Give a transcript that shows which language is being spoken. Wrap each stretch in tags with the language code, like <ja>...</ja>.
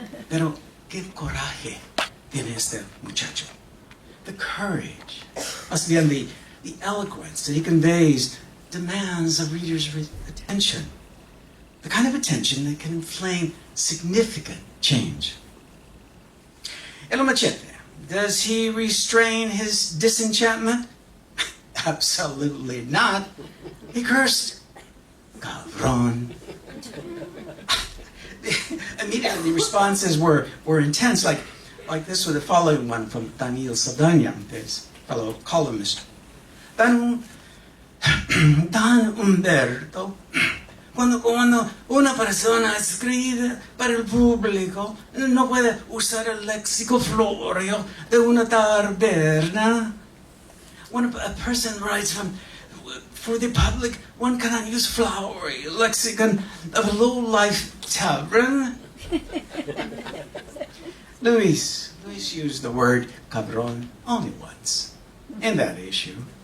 <es>Pero qué coraje tiene este muchacho.</es> <en>The courage, must be the eloquence that he conveys, demands a reader's attention. The kind of attention that can inflame significant change. El machete, does he restrain his disenchantment? Absolutely not. He cursed. Cabrón. Immediately, the responses were intense, like this with the following one from Daniel Saldana, this fellow columnist.</en> <es>Dan Humberto, cuando una persona escribe para el público, no puede usar el léxico florio de una taberna.</es> <en>When a person writes for the public, one cannot use flowery lexicon of a low-life tavern. Luis used the word cabron only once in that issue.</en>